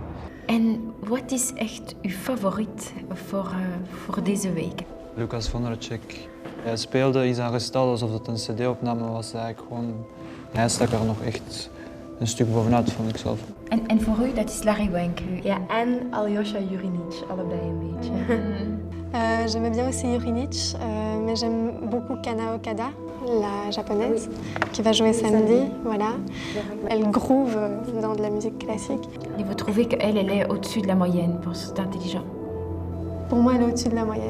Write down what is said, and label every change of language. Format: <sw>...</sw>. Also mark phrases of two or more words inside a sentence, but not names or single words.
<nl>En wat is echt uw favoriet voor deze week? Lucas Vonderchek. Hij speelde iets aan gestal alsof het een cd-opname was. Hij stak er nog echt een stuk bovenuit, vond ik zelf. En voor u, dat is Larry Wenk. Ja, en Alyosha Jurinic, allebei een beetje.</nl> <fr>J'aimais bien aussi Jurinic, mais j'aime beaucoup Kana Okada, la japonaise, qui va jouer samedi. Voilà. Elle groove dans de la musique classique. Et vous trouvez qu'elle est au-dessus de la moyenne pour cet intelligent? Pour moi, elle est au-dessus de la moyenne.</fr>